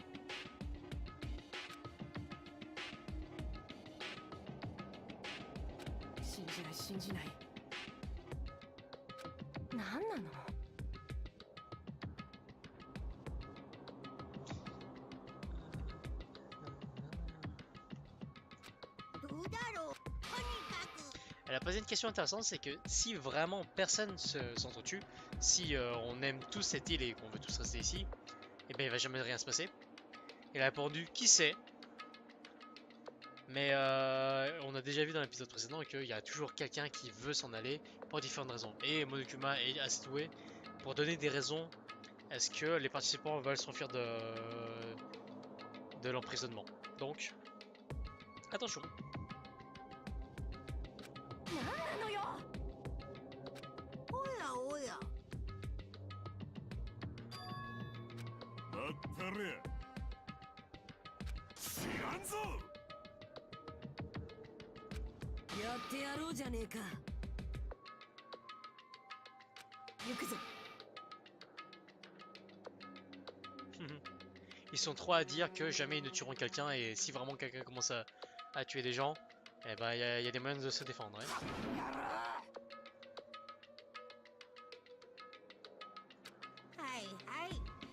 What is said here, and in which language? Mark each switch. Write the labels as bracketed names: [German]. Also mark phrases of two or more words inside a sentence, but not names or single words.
[Japanese] 信じない信じない。何なの？どうだろう。とにかく。 [French] Elle a posé une question intéressante, c'est que si vraiment personne s'entretue, si on aime tous cette île et qu'on veut tous rester ici, eh bien il va jamais rien se passer. Elle a répondu qui sait. Mais on a déjà vu dans l'épisode précédent qu'il y a toujours quelqu'un qui veut s'en aller pour différentes raisons. Et Monokuma est assez doué pour donner des raisons à ce que les participants veulent s'enfuir de l'emprisonnement. Donc, attention. [Japanese] 何なのよ。おやおや。まったれ。知らんぞ。やってやろうじゃねえか。行くぞ。 [French] Ils sont trois à dire que jamais ils ne tueront quelqu'un et si vraiment quelqu'un commence à tuer des gens, eh ben il y a des moyens de se défendre. Hein. [Japanese] はいはい。